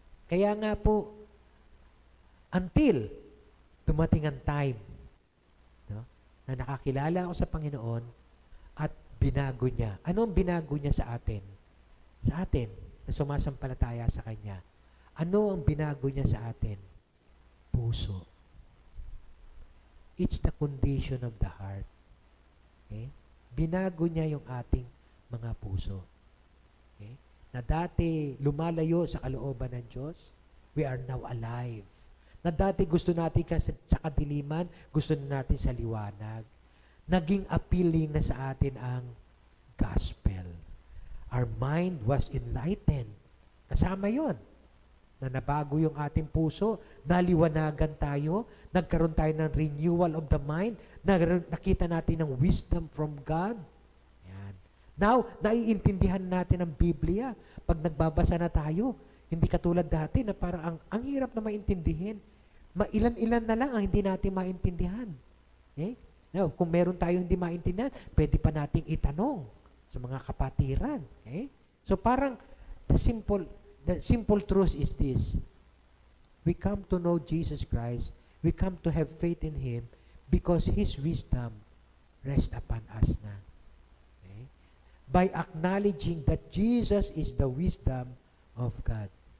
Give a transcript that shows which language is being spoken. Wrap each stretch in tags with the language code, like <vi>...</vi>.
<tl>Kaya nga po, until dumating ang time no, na nakakilala ako sa Panginoon at binago niya. Ano ang binago niya sa atin? Sa atin, na sumasampalataya sa Kanya. Ano ang binago niya sa atin? Puso.</tl> <en>It's the condition of the heart. Okay?</en> <tl>Binago niya yung ating mga puso. Okay? Na dati lumalayo sa kalooban ng Diyos,</tl> <en>we are now alive.</en> <tl>Na dati gusto natin sa kadiliman, gusto natin sa liwanag. Naging appealing na sa atin ang gospel.</tl> <en>Our mind was enlightened.</en> <tl>Kasama yon na nabago yung ating puso, naliwanagan tayo, nagkaroon tayo ng renewal of the mind, nakita natin ng wisdom from God. Yan. Now, naiintindihan natin ang Biblia. Pag nagbabasa na tayo, hindi katulad dati na parang ang hirap na maintindihin. Mailan-ilan na lang ang hindi natin maintindihan. Okay? Now, kung meron tayong hindi maintindihan, pwede pa nating itanong sa mga kapatiran. Okay?</tl> <en>So parang the simple truth is this. We come to know Jesus Christ. We come to have faith in Him because His wisdom rests upon us na. Okay? By acknowledging that Jesus is the wisdom of God.</en>